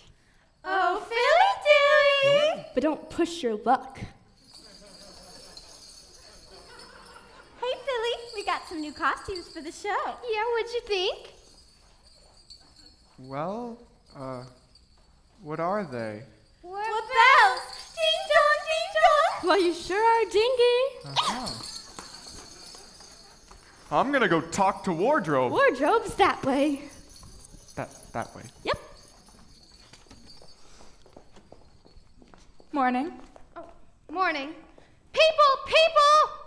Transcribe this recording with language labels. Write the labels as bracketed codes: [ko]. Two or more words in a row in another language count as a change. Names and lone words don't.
[en] Oh, Philly Dilly! But don't push your luck. Hey, Philly, we got some new costumes for the show. Yeah, what'd you think? Well, what are they? What bells? Ding dong, ding dong! Well, you sure are dingy. Uh-huh. I'm gonna go talk to Wardrobe. Wardrobe's that way. That way. Yep. Morning. Oh, morning. People!